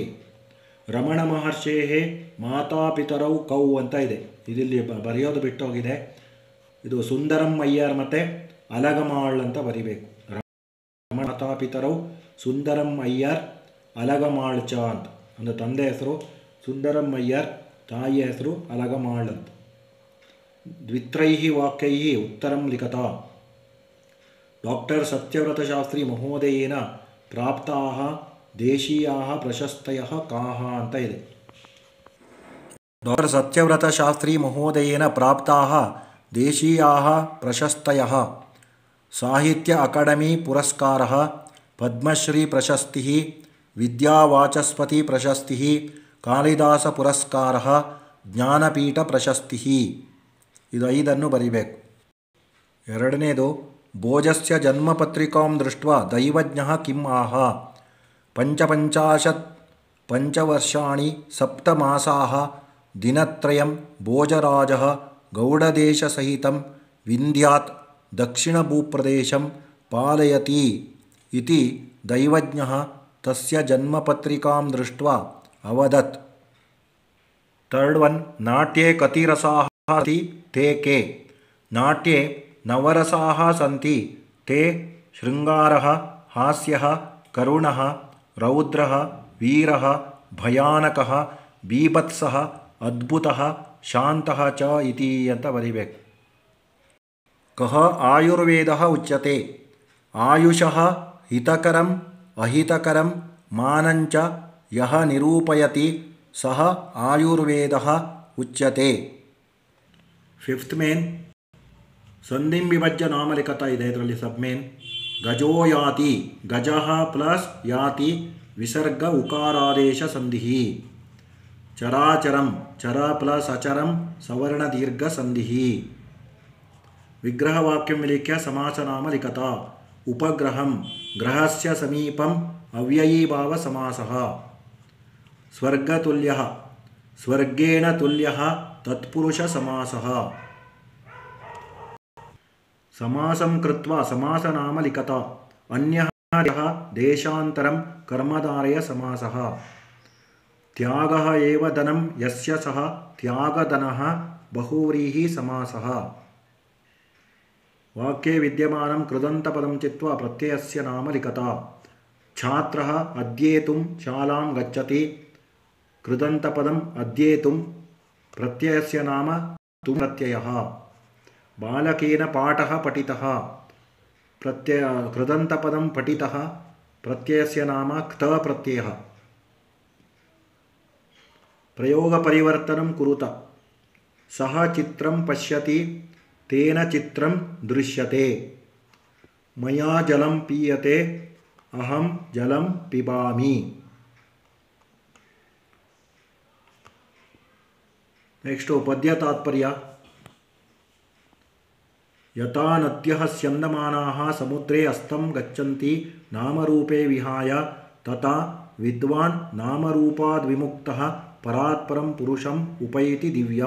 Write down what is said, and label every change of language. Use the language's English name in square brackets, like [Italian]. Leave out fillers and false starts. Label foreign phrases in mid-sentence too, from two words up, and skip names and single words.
[Sanskrit] रमण महर्षे मातापितरौ कौ [Kannada] ಅಂತ ಇದೆ, ಇದರಲ್ಲಿ ಬರೆಯೋದು ಬಿಟ್ಟೋಗಿದೆ, ಇದು ಸುಂದರಂ ಅಯ್ಯರ್ ಮತ್ತು ಅಲಗಮಾಳ್ ಅಂತ ಬರಿಬೇಕು। [Sanskrit] रमण मातापितरौ सुन्दरम् अय्यर् अलगमाळ् च [Kannada] ಅಂತ, ಒಂದು ತಂದೆ ಹೆಸರು ಸುಂದರಂ ಅಯ್ಯರ್, ತಾಯಿಯ ಹೆಸರು ಅಲಗಮಾಳ್ ಅಂತ। [Sanskrit] द्वित्रैः वाक्यैः उत्तरं लिखत डाक्टर् सत्यव्रत शास्त्रि महोदयेन प्राप्ताः देशीयाः प्रशस्तयः काः [Kannada] ಅಂತ ಇದೆ। [Sanskrit] डाक्टर् सत्यव्रत शास्त्रि महोदयेन प्राप्ताः देशीयाः प्रशस्तयः साहित्य अकाडेमि पुरस्कारः, पद्मश्री प्रशस्ति, विद्यावाचस्पति प्रशस्ति, कालिदास पुरस्कारः, ज्ञानपीठ प्रशस्ति, [Kannada] ಇದು 5 ಬರಿಬೇಕು। [Sanskrit] ಎರಡನೇದು भोजस्य जन्मपत्रिकां दृष्ट्वा दैवज्ञः किम् आह, पञ्चपञ्चाशत् पञ्चवर्षाणि सप्तमासाः दिनत्रयं भोजराजः गौडदेशसहितं विन्ध्यात् दक्षिणभूप्रदेशं पालयति इति दैवज्ञः तस्य जन्मपत्रिकां दृष्ट्वा अवदत्. [English] third one, [Sanskrit] नाट्ये कति रसाः सन्ति ते के. नाट्ये नवरसाः सन्ति ते शृङ्गारः, हास्यः, करुणः, रौद्रः, वीरः, भयानकः, बीभत्सः, अद्भुतः, शान्तः च इति [Kannada] ಅಂತ ಬರಿಬೇಕು. [Sanskrit] कः आयुर्वेदः उच्यते. आयुषः हितकरं अहितकरं मानञ्च यः निरूपयति सः आयुर्वेदः उच्यते. [English] fifth main, [Sanskrit] सन्धिं विभज्य नाम लिखत ಇದೆ. ಇದರಲ್ಲಿ [English] sub main [Sanskrit] गजो याति, गजः प्लस् याति विसर्ग उकारादेश सन्धि. चराचरं, चर प्लस् अचरं सवर्ण दीर्घ सन्धि. विग्रहवाक्यं विलिख्य समासनाम लिखत. उपग्रहं, ग्रहस्य समीपं अव्ययीभाव समासः. स्वर्गतुल्यः, स्वर्गेण तुल्यः तत्पुरुष समासः. समासं कृत्वा समासनाम लिखत. अन्यः देशान्तरं कर्मधारय समासः. त्यागः एव धनं यस्य सः त्यागधनः बहुव्रीहि समासः. वाक्ये विद्यमानं कृदन्तपदं चित्वा प्रत्ययस्य नाम लिखत. छात्रः अध्येतुं शालां गच्छति. कृदन्तपदं अध्येतुं प्रत्ययस्य नाम तुं प्रत्ययः. बालकेन पाठः पठितः. कृदन्तपदं पठितः प्रत्ययस्य नाम क्त प्रत्ययः. प्रयोग परिवर्तनं कुरुत. सः चित्रं पश्यति तेन चित्रं दृश्यते. मया जलं पीयते अहं जलं पिबामि. [Kannada] ನೆಕ್ಸ್ಟು ಪದ್ಯ ತಾತ್ಪರ್ಯ. [Sanskrit] यथा नद्यः स्यन्दमानाः समुद्रे अस्तं गच्छन्ति नामरूपे विहाय तथा विद्वान् नामरूपाद् विमुक्तः परात्परं पुरुषं उपैति दिव्यम्.